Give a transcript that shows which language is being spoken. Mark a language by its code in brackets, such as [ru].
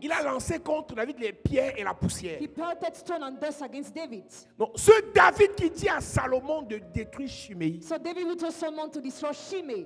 [fr] Il a lancé contre David les pierres et la poussière. [en] he pelted stone and dust against David. [fr] Donc, ce David qui dit à Salomon de détruire Shimei [en] So David, who told Solomon to destroy Shimei,